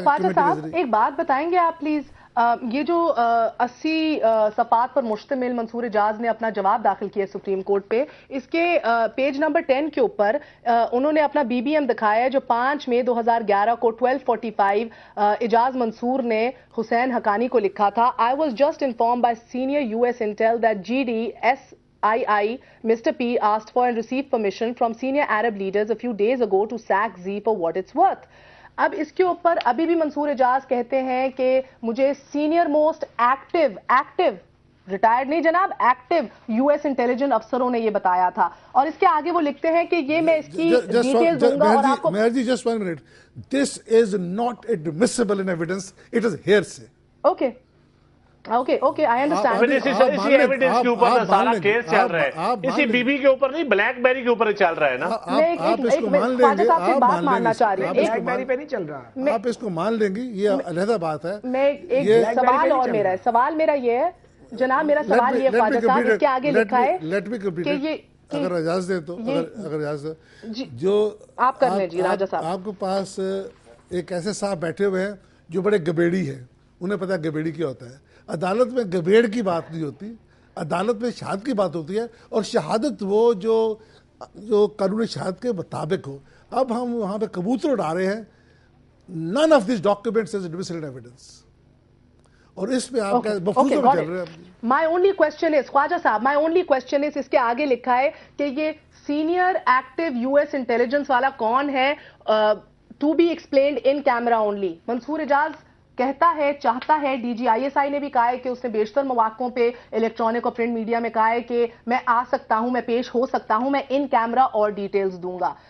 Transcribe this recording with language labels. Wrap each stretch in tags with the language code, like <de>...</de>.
<ur>خواجہ صاحب ایک بات بتائیں گے آپ پلیز, یہ جو 80 صفحات پر مشتمل منصور اعجاز نے اپنا جواب داخل کیا سپریم کورٹ پہ, اس کے پیج نمبر 10 کے اوپر انہوں نے اپنا بی بی ایم دکھایا ہے جو 5 مئی 2011 کو 12:45 اعجاز منصور نے حسین حقانی کو لکھا تھا.</ur> <en>I was just informed by senior US intel that GDSII Mr. P asked for and received permission from senior Arab leaders a few days ago to sack Z for what it's worth.</en> <ur>اب اس کے اوپر ابھی بھی منصور اعجاز کہتے ہیں کہ مجھے senior most active retired نہیں جناب، ایکٹیو یو ایس انٹیلیجنس افسروں نے یہ بتایا تھا. اور اس کے آگے وہ لکھتے ہیں کہ یہ میں اس کی ڈیٹیل دوں گا اور آپ کو.</ur> <en>Meher ji, just 1 minute. This is not admissible in evidence. It is hearsay. Okay okay I understand.</en> <ur>اسی ایویڈنس کے اوپر سارا کیس چل رہا ہے، اسی بی بی کے اوپر نہیں، بلیک بیری کے اوپر چل رہا ہے نا. آپ اس کو مان لیں گے، بات ماننا چاہ رہی بلیک بیری پہ نہیں چل رہا. آپ اس کو مان لیں گے، یہ علیحدہ بات ہے. میں ایک سوال اور میرا ہے، سوال میرا یہ ہے جناب، میرا سوال یہ خواجہ صاحب اس کے آگے لکھا ہے کہ یہ اگر اجازت دیں تو اگر اجازت جو آپ کر لیں جی راجہ صاحب. آپ کے پاس ایک ایسے صاحب بیٹھے ہوئے ہیں جو بڑے گبیڑی ہیں، انہیں پتا گبیڑی کیا ہوتا ہے. عدالت میں گبیڑ کی بات نہیں ہوتی، عدالت میں شہادت کی بات ہوتی ہے، اور شہادت وہ جو قانون شہادت کے مطابق ہو. اب ہم وہاں پہ کبوتر اڑا رہے ہیں.</ur> <en>none of these documents is admissible in evidence.</en> <ur>اور اس پہ آپ کا مفروضہ میں چل رہے ہیں.</ur> <en>My only question is</en> <ur>خواجہ صاحب،</ur> <en>my only question is</en> <ur>اس کے آگے لکھا ہے کہ یہ senior active U S intelligence والا کون ہے،</ur> <en>to be explained in camera only.</en> <ur>منصور اعجاز کہتا ہے، چاہتا ہے، D جی I S I نے بھی کہا ہے کہ اس نے بیشتر مواقعوں پہ الیکٹرانک اور پرنٹ میڈیا میں کہا ہے کہ میں آ سکتا ہوں، میں پیش ہو سکتا ہوں، میں ان کیمرہ اور ڈیٹیلز دوں گا.</ur>